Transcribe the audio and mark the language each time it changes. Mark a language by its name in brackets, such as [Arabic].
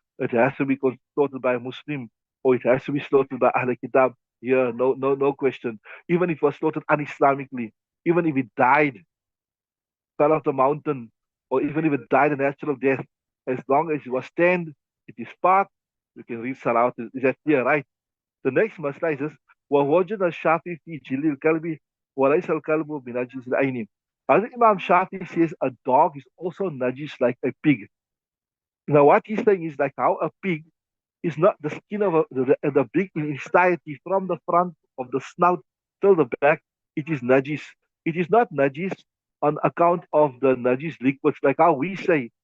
[English] It has to be slaughtered by a Muslim, or it has to be slaughtered by Ahl Kitab. Yeah, no question. Even if it was slaughtered un-Islamically, even if it died, fell off the mountain, or even if it died a natural death, as long as it was tanned, it is parked, you can read Salah. Is that clear, right? The next masla is this: [Arabic] وَوَجَدَ الشَّافِي فِي جِلِّ الْكَلْبِ وَلَيْسَ الْكَلْبُ بِنَجِسِ الْعَيْنِ. [English] Hazrat Imam Shafi says a dog is also najis like a pig. Now, what he's saying is like how a pig is not the skin of the pig in entirety from the front of the snout till the back. It is najis. It is not najis on account of the najis liquids, like how we say.